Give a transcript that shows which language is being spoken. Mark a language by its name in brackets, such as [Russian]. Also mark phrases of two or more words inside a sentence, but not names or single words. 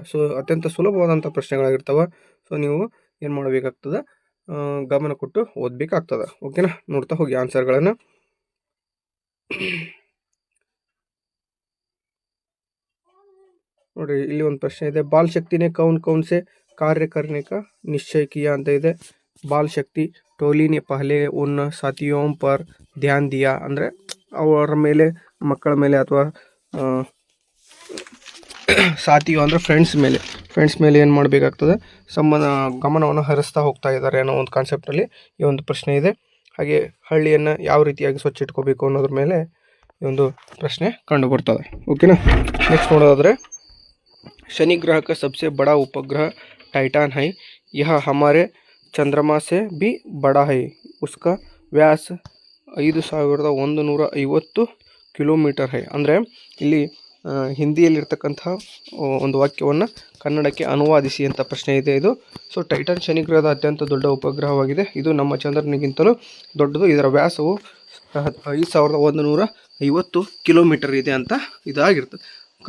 [Kannada] ಸೊ ಅತ್ಯಂತ ಸುಲಭವಾದಂಥ ಪ್ರಶ್ನೆಗಳಾಗಿರ್ತವೆ. ಸೊ ನೀವು ಏನು ಮಾಡಬೇಕಾಗ್ತದೆ, ಗಮನ ಕೊಟ್ಟು ಓದಬೇಕಾಗ್ತದೆ. ಓಕೆನಾ? ನೋಡ್ತಾ ಹೋಗಿ ಆನ್ಸರ್ಗಳನ್ನು. ನೋಡಿರಿ, ಇಲ್ಲಿ ಒಂದು ಪ್ರಶ್ನೆ ಇದೆ, [Hindi] बाल शक्ति ने कौन से कार्य करने का निश्चय किया [Kannada] ಅಂತ ಇದೆ. [Hindi] बाल शक्ति टोली ने पहले उन साथियों पर ध्यान दिया [Kannada] ಅಂದರೆ ಅವರ ಮೇಲೆ, ಮಕ್ಕಳ ಮೇಲೆ ಅಥವಾ ಸಾಥಿಯೋ ಅಂದರೆ ಫ್ರೆಂಡ್ಸ್ ಮೇಲೆ ಏನು ಮಾಡಬೇಕಾಗ್ತದೆ, ಗಮನವನ್ನು ಹರಿಸ್ತಾ ಹೋಗ್ತಾ ಇದ್ದಾರೆ ಅನ್ನೋ ಒಂದು ಕಾನ್ಸೆಪ್ಟಲ್ಲಿ ಈ ಒಂದು ಪ್ರಶ್ನೆ ಇದೆ. ಹಾಗೆ ಹಳ್ಳಿಯನ್ನು ಯಾವ ರೀತಿಯಾಗಿ ಸ್ವಚ್ಛ ಇಟ್ಕೋಬೇಕು ಅನ್ನೋದ್ರ ಮೇಲೆ ಈ ಒಂದು ಪ್ರಶ್ನೆ ಕಂಡು ಬರ್ತದೆ. ಓಕೆನಾ? ನೆಕ್ಸ್ಟ್ ನೋಡೋದಾದರೆ, [Hindi] शनि ग्रह का सबसे बड़ा उपग्रह टाइटन है. यह हमारे चंद्रमा से भी बड़ा है. उसका व्यास 5150 ಕಿಲೋಮೀಟರ್ है. [Kannada] ಅಂದರೆ ಇಲ್ಲಿ ಹಿಂದಿಯಲ್ಲಿರ್ತಕ್ಕಂಥ ಒಂದು ವಾಕ್ಯವನ್ನು ಕನ್ನಡಕ್ಕೆ ಅನುವಾದಿಸಿ ಅಂತ ಪ್ರಶ್ನೆ ಇದೆ ಇದು. ಸೊ ಟೈಟನ್ ಶನಿ ಗ್ರಹದ ಅತ್ಯಂತ ದೊಡ್ಡ ಉಪಗ್ರಹವಾಗಿದೆ. ಇದು ನಮ್ಮ ಚಂದ್ರನಿಗಿಂತಲೂ ದೊಡ್ಡದು. ಇದರ ವ್ಯಾಸವು 5150 ಕಿಲೋಮೀಟರ್ ಇದೆ ಅಂತ ಇದಾಗಿರ್ತದೆ.